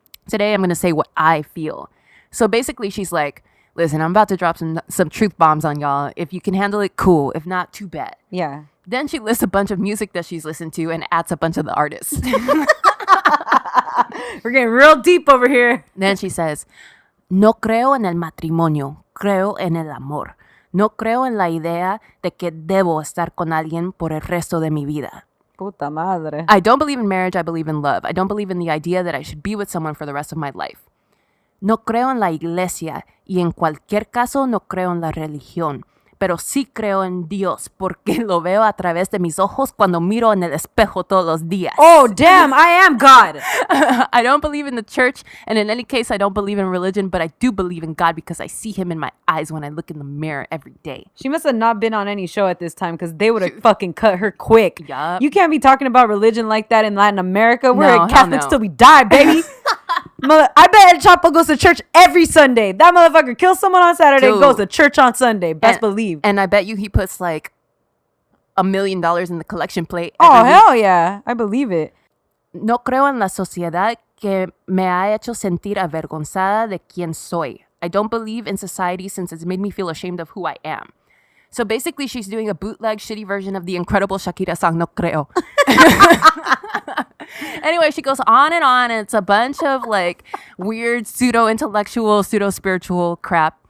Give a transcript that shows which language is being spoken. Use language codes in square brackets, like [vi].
[en] today I'm going to say what I feel. So basically she's like, listen, I'm about to drop some truth bombs on y'all. If you can handle it, cool. If not, too bad. Yeah. Then she lists a bunch of music that she's listened to and adds a bunch of the artists. We're getting real deep over here. Then she says, [es] No creo en el matrimonio, creo en el amor. No creo en la idea de que debo estar con alguien por el resto de mi vida. Puta madre. [en] I don't believe in marriage, I believe in love. I don't believe in the idea that I should be with someone for the rest of my life. [es] No creo en la iglesia y en cualquier caso no creo en la religión. Pero sí creo en Dios porque lo veo a través de mis ojos cuando miro en el espejo todos los días. [en] Oh, damn, I am God. I don't believe in the church, and in any case, I don't believe in religion, but I do believe in God because I see him in my eyes when I look in the mirror every day. She must have not been on any show at this time because they would have fucking cut her quick. Yup. You can't be talking about religion like that in Latin America. We're No, hell Catholics no. till we die, baby. I bet El Chapo goes to church every Sunday. That motherfucker kills someone on Saturday and Dude. goes to church on Sunday. Best believe. And I bet you he puts like $1 million in the collection plate. Oh, every week. hell yeah. I believe it. [es] No creo en la sociedad que me ha hecho sentir avergonzada de quien soy. [en] I don't believe in society since it's made me feel ashamed of who I am. So basically, she's doing a bootleg, shitty version of the incredible Shakira song, No Creo. Anyway, she goes on, and it's a bunch of like weird pseudo-intellectual, pseudo-spiritual crap.